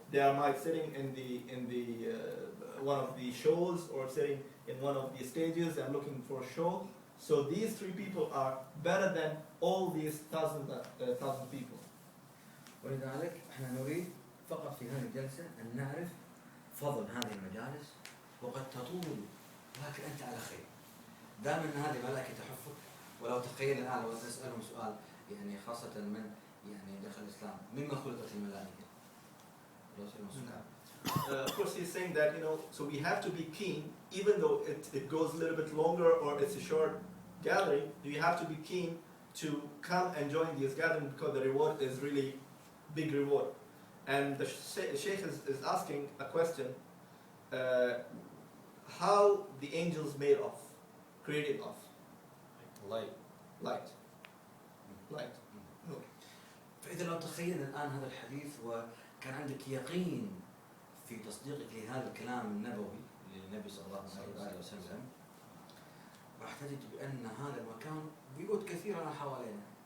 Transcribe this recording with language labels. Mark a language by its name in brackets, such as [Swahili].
[English] They might sitting in the one of the shows or sitting in one of the stages and looking for a show. So these three people are better than all these thousand people. [Arabic] ولذلك احنا نريد فقط في هذه الجلسة أن نعرف فضل هذه المجالس، وقد تطول ولكن أنت على خير. دائما هذه ملائكة تحفك. ولو تخيل الآن لو تسألهم سؤال يعني خاصة من يعني دخل الإسلام، مما خلقت الملائكة؟ [English] Of course, he's saying that, so we have to be keen, even though it goes a little bit longer or it's a short gathering, you have to be keen to come and join this gathering because the reward is really big reward. And the Shaykh is asking a question, how the angels made of, created of? Light. Light. [Arabic] فإذا لو تخيل الآن هذا الحديث وكان عندك يقين في تصديقك لهذا الكلام النبوي للنبي صلى الله عليه وسلم، راح تجد بأن هذا المكان بيوت كثيرة حوالينا.